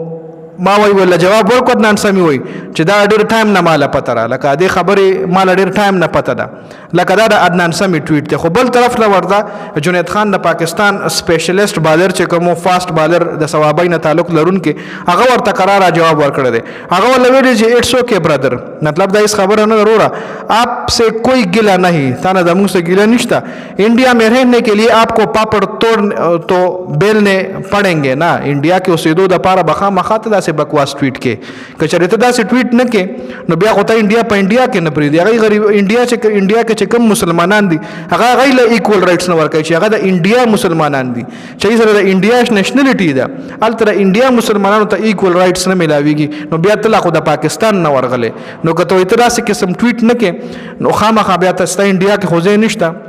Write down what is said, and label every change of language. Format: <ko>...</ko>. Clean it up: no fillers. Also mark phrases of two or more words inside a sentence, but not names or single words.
<ps>ما وی ولا جواب ورکړ عدنان سمی وی چې دا ډېر ټایم نه ماله پته را لکه دې خبرې ماله ډېر ټایم نه پته ده لکه دا د عدنان سمی ټویټ دی خو بل طرف له ورته جنید خان د پاکستان</ps> <en>specialist bowler</en> <ps>چې کوم</ps> <en>fast bowler</en> <ps>د ثوابۍ نه تعلق لرونکي هغه ورته قراره جواب ورکړی دی هغه ولې ویلي چې</ps> <en>it's okay brother</en> <ps>مطلب دا هیڅ خبره نه وروره</ps> <ur>آپ سے کوئی ګیله نہیں</ur> <ps>تا نه زموږ سے ګیله نشته</ps> <ur>انډیا میں رہنے کے لیے آپ کو پاپڑ توڑ تو بیلنے پڑیں گے نا</ur> <ps>انډیا کې اوسېدو دپاره به خامخا ته داسې بکواس ټویټ کې که چېرې ته داسې ټویټ نه کې نو بیا خو ته انډیا په انډیا کې نه پرېږدي هغوی غریب انډیا کې چې کوم مسلمانان دي هغه هغوی له</ps> <en>equal rights</en> <ps>نه ورکوي چې هغه د انډیا مسلمانان دي چې هغوی سره د انډیا نېشنلټي ده هلته د انډیا مسلمانانو ته</ps> <en>equal rights</en> <ps>نه میلاویږي نو بیا ته لا خو د پاکستان نه ورغلی نو که ته ته داسې قسم ټویټ نه کې نو خامخا بیا ته ستا انډیا کې خو ځای نشته</ps>